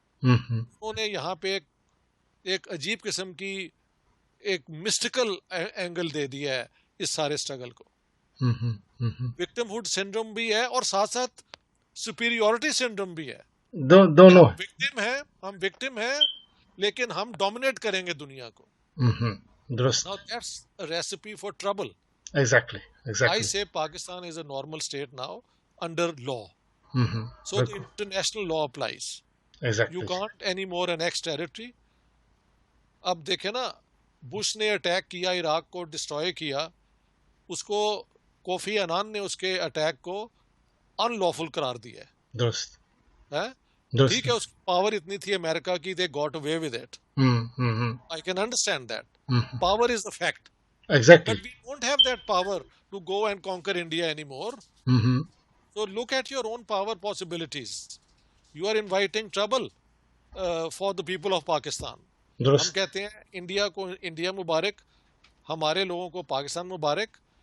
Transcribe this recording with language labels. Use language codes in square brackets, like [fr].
[ur] انہوں نے یہاں پہ ایک عجیب قسم کی ایک مسٹیکل اینگل دے دیا ہے اس سارے اسٹرگل کو. وکٹم ہوڈ سنڈروم بھی ہے اور ساتھ ساتھ سپیریورٹی سنڈروم بھی ہے. دونوں ہم وکٹم ہیں لیکن ہم ڈومینیٹ کریں گے دنیا کو. درست. [en] Now that's a recipe for trouble. Exactly. I say Pakistan is a normal state now under law. So the international law applies. Exactly. You can't anymore annex territory. [ur] اب دیکھیں نا، بش نے اٹیک کیا عراق کو، ڈسٹروائے کیا، اس کو Kofi Annan نے اس کے اٹیک کو ان لافل قرار دیا ہے. درست. ٹھیک ہے، اس کی پاور اتنی تھی امریکہ کی، [en] they got away with it. I can understand that. Power is a fact. Exactly. But we don't have that power to go and conquer India anymore. So look at your own power possibilities. You are inviting trouble for the people of Pakistan. [ur] ہم کہتے ہیں India کو India مبارک، ہمارے لوگوں کو پاکستان مبارک.